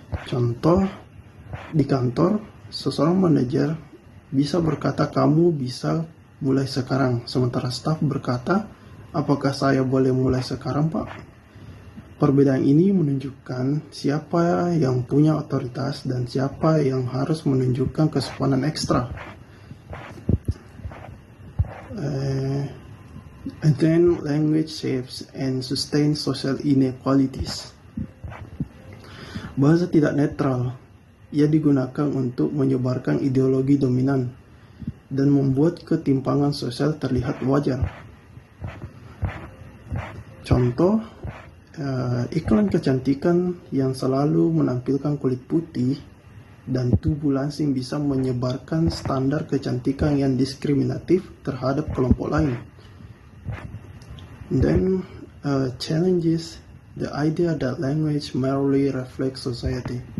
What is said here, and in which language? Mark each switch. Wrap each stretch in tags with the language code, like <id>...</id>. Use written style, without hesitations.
<id>Contoh, di kantor, seseorang manajer bisa berkata kamu bisa mulai sekarang, sementara staf berkata, apakah saya boleh mulai sekarang, Pak? Perbedaan ini menunjukkan siapa yang punya otoritas dan siapa yang harus menunjukkan kesopanan ekstra.</id> <en>And then language shapes and sustains social inequalities.</en> <id>Bahasa tidak netral. Ia digunakan untuk menyebarkan ideologi dominan dan membuat ketimpangan sosial terlihat wajar. Contoh, iklan kecantikan yang selalu menampilkan kulit putih dan tubuh langsing bisa menyebarkan standar kecantikan yang diskriminatif terhadap kelompok lain.</id> <en>Then, challenges the idea that language merely reflects society.</en>